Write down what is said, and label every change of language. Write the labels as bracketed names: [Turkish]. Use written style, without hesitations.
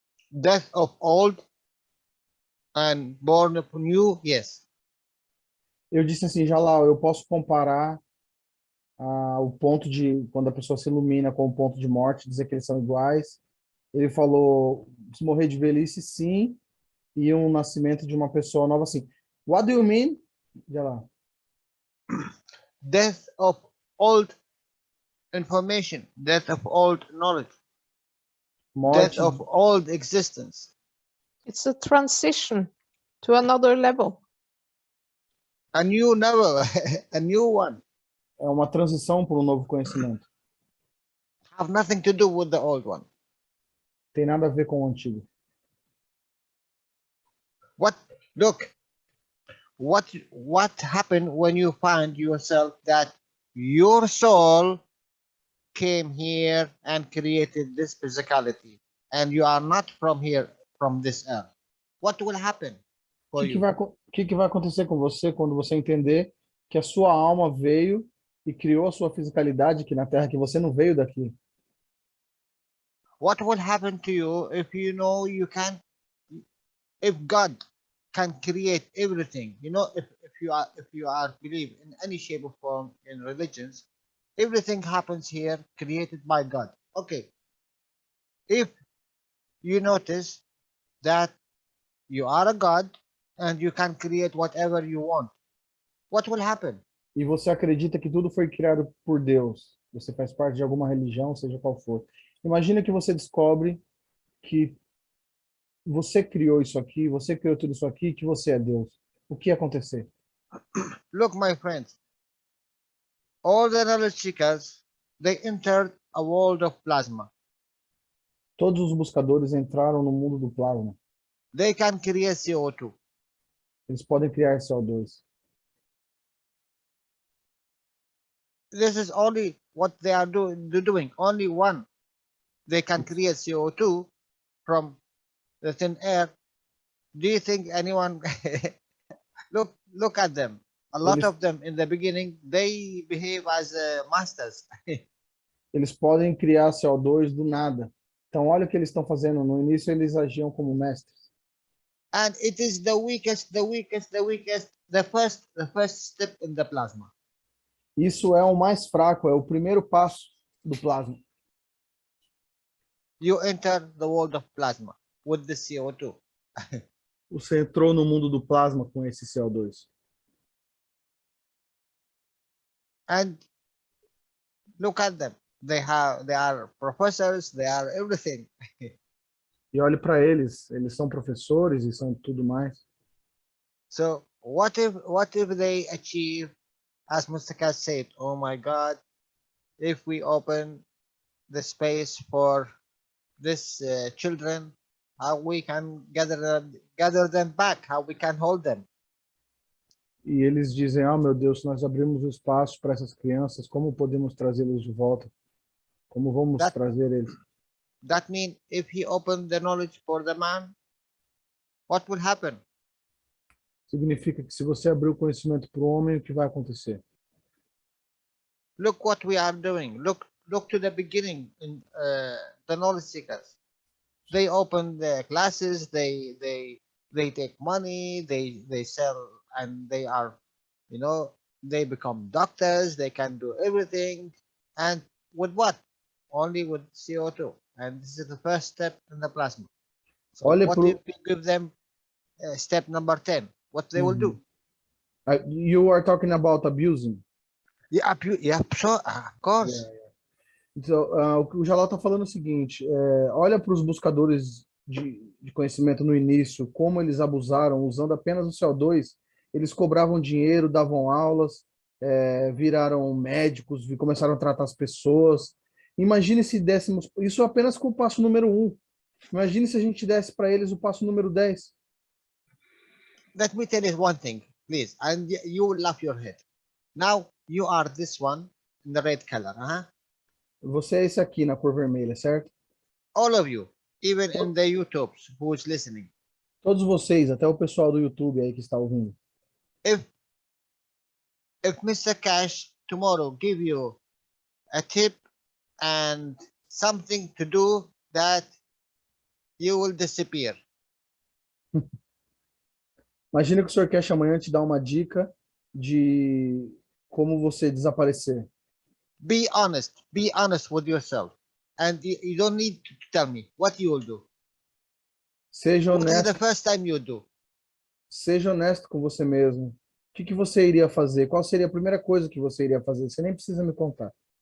[English] Death of old and born of new, yes. [Portuguese] Eu disse assim, Jalal, eu posso comparar o ponto de quando a pessoa se ilumina com o ponto de morte, dizer que eles são iguais. Ele falou, se morrer de velhice, sim, e um nascimento de uma pessoa nova, sim. [English] What do you mean? Jalal? Death of old information, death of old knowledge, [Portuguese] Morte, [English] death of old existence. It's a transition to another level. A new level, a new one. [Portuguese] é uma transição para um novo conhecimento. [English] Have nothing to do with the old one. [Portuguese] Tem nada a ver com o antigo. [English] Look, what happened when you find yourself that your soul came here and created this physicality, and you are not from here, from this earth? What will happen [Portuguese] O [English] for [Portuguese] que [English] you? [Portuguese] que vai acontecer com você quando você entender que a sua alma veio e criou a sua fisicalidade aqui na Terra, que você não veio daqui? [English] What will happen to you if you know you can, if God can create everything? You know, if you are believe in any shape or form in religions, everything happens here created by God. Okay. If you notice that you are a God and you can create whatever you want, what will happen? [Portuguese] E você acredita que tudo foi criado por Deus. Você faz parte de alguma religião, seja qual for. Imagina que você descobre que você criou isso aqui, você criou tudo isso aqui, que você é Deus. O que ia acontecer? [English] Look, my friends, all the knowledge seekers, they entered a world of plasma. [Portuguese] Todos os buscadores entraram no mundo do plasma. [English] They can create CO2. [Portuguese] Eles podem criar CO2. [English] This is only what they are doing. Only one. They can create CO2 from the thin air. Do you think anyone look at them? A lot [Portuguese] Eles- [English] of them in the beginning, they behave as masters. [Portuguese] Eles podem criar CO2 do nada. Então, olha o que eles estão fazendo. No início, eles agiam como mestres. [English] And it is the weakest, the first step in the plasma. [Portuguese] Isso é o mais fraco, é o primeiro passo do plasma. [English] You enter the world of plasma with the CO2. [Portuguese] Você entrou no mundo do plasma com esse CO2. [English] And look at them. They are professors, they are everything. [Portuguese] E olhe para eles, eles são professores e são tudo mais. [English] So what if they achieve, as Mustafa said, oh my God, if we open the space for these children, how we can gather them back, how we can hold them. [Portuguese] E eles dizem, meu Deus, se nós abrimos o espaço para essas crianças, como podemos trazê-los de volta? Como vamos trazer eles? [English] That means if he opened the knowledge for the man, what will happen? [Portuguese] Significa que se você abrir o conhecimento para o homem, o que vai acontecer? [English] Look what we are doing. Look to the beginning in the knowledge seekers. They open the classes. They take money. They sell, and they are, they become doctors. They can do everything, and with what? Only with CO2. and this is the first step in the plasma. So [Portuguese] Olha [English] what pro... if you give them step number 10? What they will do? You are talking about abusing. Yeah, yeah, sure, of course. [Portuguese] Então, o que o Jalal está falando é o seguinte: olha para os buscadores de conhecimento no início, como eles abusaram, usando apenas o CO2, eles cobravam dinheiro, davam aulas, viraram médicos, começaram a tratar as pessoas. Imagine se dessemos, isso apenas com o passo número 1. Imagine se a gente desse para eles o passo número 10. [English] Let me tell you one thing, please, and you will laugh your head. Now you are this one in the red color, [Portuguese] Você é esse aqui na cor vermelha, certo? [English] all of you, even in the YouTubes who is listening. [Portuguese] Todos vocês, até o pessoal do YouTube aí que está ouvindo. [English] If Mr. Cash tomorrow give you a tip and something to do, that you will disappear. [Portuguese] Imagina que o Sr. Cash amanhã te dá uma dica de como você desaparecer. [English] Be honest with yourself, and you don't need to tell me what you will do. [Portuguese] Seja [English] What is [Portuguese] honesto, [English] the first time you do? [Portuguese] seja honesto com você mesmo. O que você iria fazer? Qual seria a primeira coisa que você iria fazer? Você nem precisa me contar.